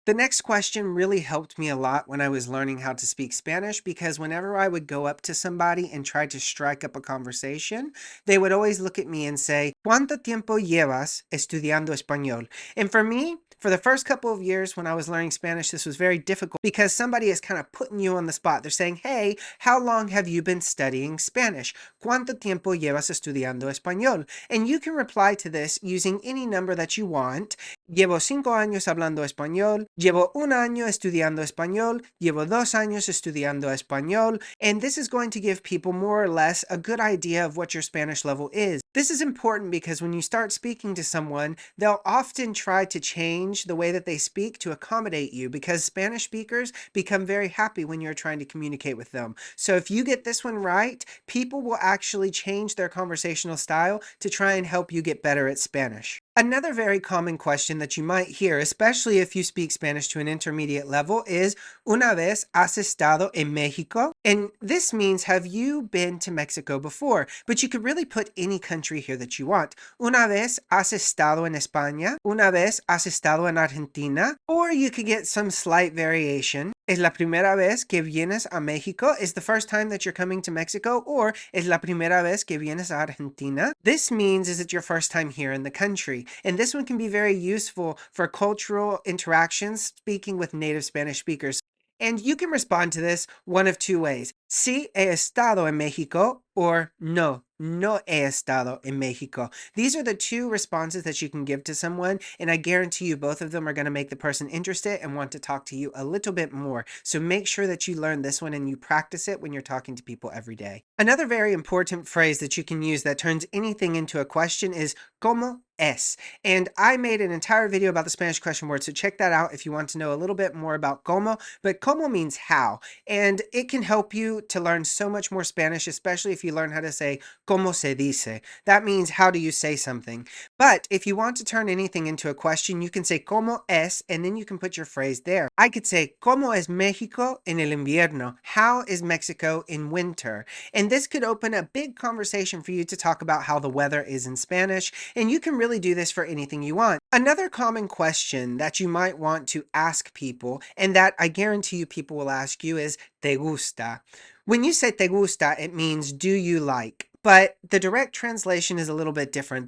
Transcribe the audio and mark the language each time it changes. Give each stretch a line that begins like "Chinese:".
English: The next question really helped me a lot when I was learning how to speak Spanish because whenever I would go up to somebody and try to strike up a conversation, they would always look at me and say,
Spanish: ¿Cuánto tiempo llevas estudiando español?
English: And for me, for the first couple of years when I was learning Spanish, this was very difficult because somebody is kind of putting you on the spot. They're saying, hey, how long have you been studying Spanish?
Spanish: ¿Cuánto tiempo llevas estudiando español?
English: And you can reply to this using any number that you want.
Spanish: Llevo 5 años hablando español. Llevo 1 año estudiando español. Llevo 2 años estudiando español.
English: And this is going to give people more or less a good idea of what your Spanish level is. This is important because when you start speaking to someone, they'll often try to change the way that they speak to accommodate you because Spanish speakers become very happy when you're trying to communicate with them. So if you get this one right, people will actually change their conversational style to try and help you get better at Spanish. Another very common question that you might hear, especially if you speak Spanish to an intermediate level, is
Spanish: ¿Una vez has estado en México?
English: And this means have you been to Mexico before? But you could really put any country here that you want.
Spanish: ¿Una vez has estado en España? ¿Una vez has estado en Argentina?
English: Or you could get some slight variation.
Spanish: ¿Es la primera vez que vienes a México?
English: Is the first time that you're coming to Mexico?
Spanish: Or ¿es la primera vez que vienes a Argentina?
English: This means is it your first time here in the country? And this one can be very useful for cultural interactions speaking with native Spanish speakers. And you can respond to this one of two ways.
Spanish: Sí he estado en México, or no, no he estado en México.
English: These are the two responses that you can give to someone, and I guarantee you both of them are going to make the person interested and want to talk to you a little bit more. So make sure that you learn this one and you practice it when you're talking to people every day. Another very important phrase that you can use that turns anything into a question is
Spanish: ¿Cómo es.
English: And I made an entire video about the Spanish question word, so check that out if you want to know a little bit more about como. But como means how, and it can help you to learn so much more Spanish, especially if you learn how to say
Spanish: como se dice.
English: That means how do you say something. But if you want to turn anything into a question, you can say
Spanish: como es,
English: and then you can put your phrase there.
Spanish: I could say, ¿Cómo es México en el invierno?
English: How is Mexico in winter? And this could open a big conversation for you to talk about how the weather is in Spanish, and you can really do this for anything you want. Another common question that you might want to ask people, and that I guarantee you people will ask you, is
Spanish: ¿te gusta?
English: When you say
Spanish: te gusta,
English: it means do you like? But the direct translation is a little bit different.